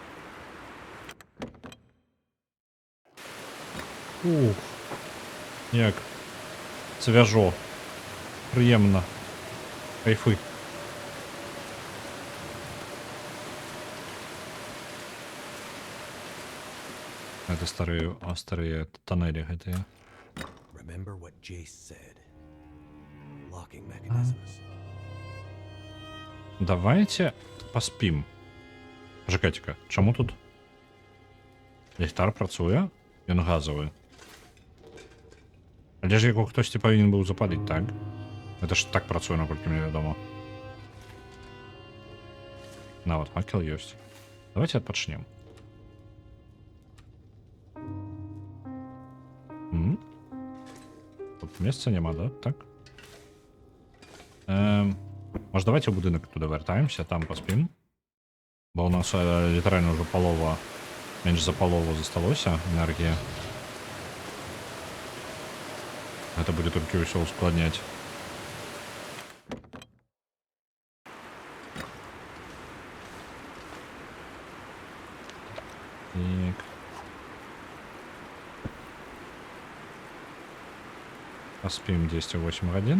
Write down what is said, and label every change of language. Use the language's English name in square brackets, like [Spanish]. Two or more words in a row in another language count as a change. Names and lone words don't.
[Belarusian] Ух, як свяжо, прыемна, кайфы. [Russian] Это старые тоннели гэтыя. [English] Remember what Jace said. Locking mechanisms. [Belarusian] Давайте паспім. Пачакайце-ка, чаму тут ліхтар працуе? Ён газавы. Але ж яго хтосьці павінен быў запаліць, так? Это ж так працуе, наколькі мне вядома. Нават факел ёсць. Давайте адпачнем. Тут месца няма, да? Так? [Russian] Может, давайте [Belarusian] в будынак туда вяртаемся, там паспім. Бо у нас літаральна ўжо палова, менш за палову засталося энергія. [Russian] Это будет только все ускладнять. [Belarusian] Так. [Russian] Поспим 10-8 годин.